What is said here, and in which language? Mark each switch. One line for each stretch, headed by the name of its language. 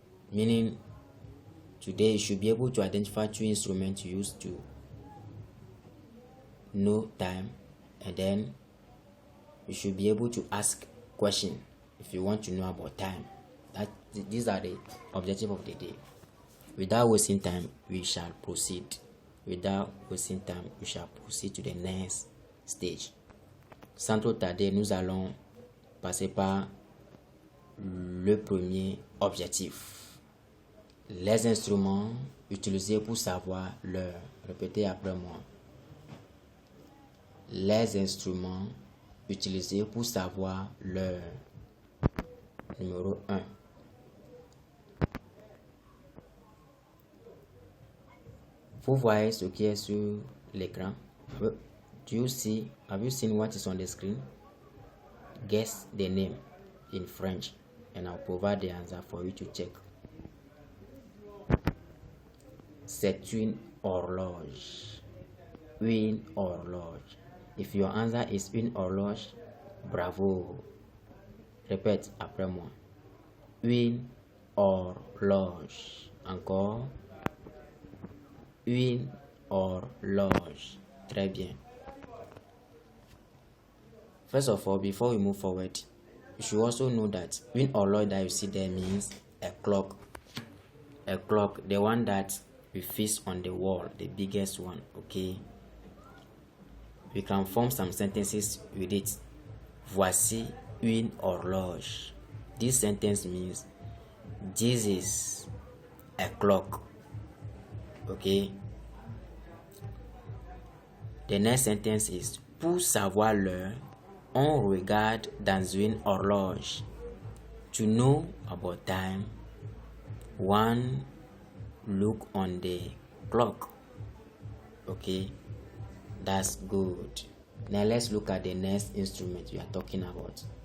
English: Meaning, today you should be able to identify two instruments used to know time, and then you should be able to ask questions if you want to know about time. These are the objectives of the day. Without wasting time, we shall proceed. Without wasting time, we shall proceed to the next stage.
French: Sans trop tarder, nous allons passer par le premier objectif. Les instruments utilisés pour savoir l'heure. Répétez après moi. Les instruments utilisés pour savoir l'heure. Numéro 1. Vous voyez ce qui est sur l'écran?
English: Have you seen what is on the screen? Guess the name in French and I'll provide the answer for you to check.
French: C'est une horloge. Une horloge.
English: If your answer is une horloge, bravo.
French: Répète après moi. Une horloge. Encore. Une horloge. Très bien.
English: First of all, before we move forward, you should also know that une horloge that you see there means a clock. A clock, the one that we fix on the wall, the biggest one, okay? We can form some sentences with it.
French: Voici une horloge.
English: This sentence means this is a clock. Okay? The next sentence is
French: pour savoir l'heure, on regarde dans une horloge.
English: To know about time, one look on the clock. Okay? That's good. Now let's look at the next instrument we are talking about.